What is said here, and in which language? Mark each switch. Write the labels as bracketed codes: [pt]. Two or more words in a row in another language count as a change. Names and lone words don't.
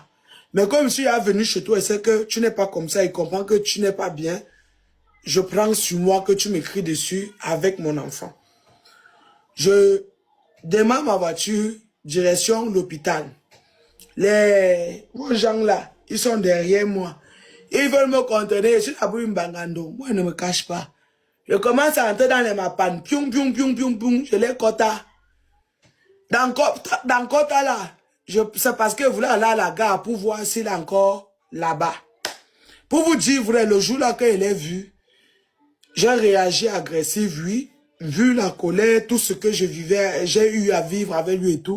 [fr] Mais comme je suis venu chez toi et c'est que tu n'es pas comme ça, il comprend que tu n'es pas bien, je prends sur moi que tu m'écris dessus avec mon enfant. Je démarre ma voiture, direction l'hôpital. Les gens là, ils sont derrière moi. Ils veulent me contenir. Je suis là pour une bangando. Moi, je ne me cache pas. Je commence à entrer dans les mapanes. Pium, pium, pium, pium, pium. Je les quota. Dans quota là, c'est parce que je voulais aller à la gare pour voir s'il est encore là-bas. Pour vous dire vrai, le jour là qu'il est vu, j'ai réagi agressif, oui. Vu la colère, tout ce que je vivais, j'ai eu à vivre avec lui et tout.